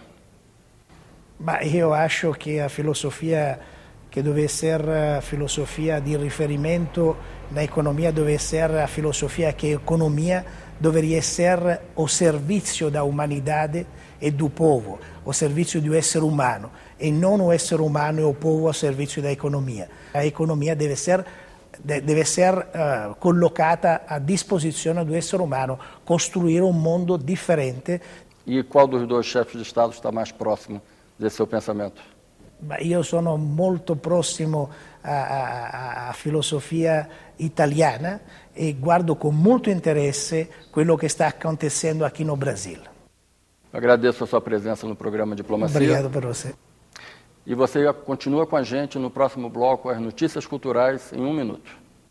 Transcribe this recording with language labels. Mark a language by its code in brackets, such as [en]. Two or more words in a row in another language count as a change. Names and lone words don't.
[it] Ma io acho che la filosofia che deve essere filosofia di riferimento nell'economia deve essere la filosofia che l'economia dovrebbe essere al servizio da umanità e [pt] do povo, ao [it] servizio di un essere umano e non un essere umano [pt] e o povo [it] al servizio dell'economia. L'economia deve essere collocata a disposizione dell'essere umano, costruire un mondo differente. [pt] E qual dos dois chefes de Estado está mais próximo desse seu pensamento? [it] Io sono molto prossimo a filosofia italiana e guardo con molto interesse quello che sta [pt] acontecendo aqui no Brasil. Agradeço a sua presença no programa Diplomacia. Obrigado por você. E você continua com a gente no próximo bloco, as notícias culturais em 1 minuto.